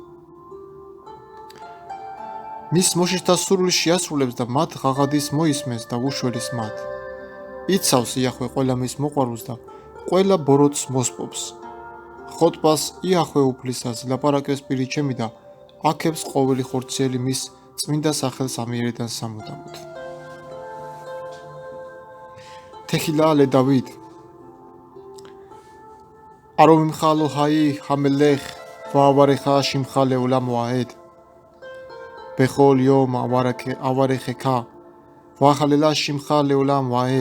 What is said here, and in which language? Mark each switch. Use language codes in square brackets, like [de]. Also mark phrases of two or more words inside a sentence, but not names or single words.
[ka] მის მოშიშთა სურვილს შეასრულებს და მათ ღაღადის მოისმენს და უშველის მათ. იცავს იახვე ყველა მის მოყვარულს და ყველა ბოროტს მოსპობს. ხოტბას იახვე უფლისას ლაპარაკებს პირი ჩემი და აქებს ყოველი ხორციელი მის წმინდა სახელს ამიერიდან სამუდამოდ. [he] תחילה לדוד. ארוממך אלוהי המלך ואברך שמך לעולם ועד. בכל יום אברכך ואחלל שמך לעולם ועד.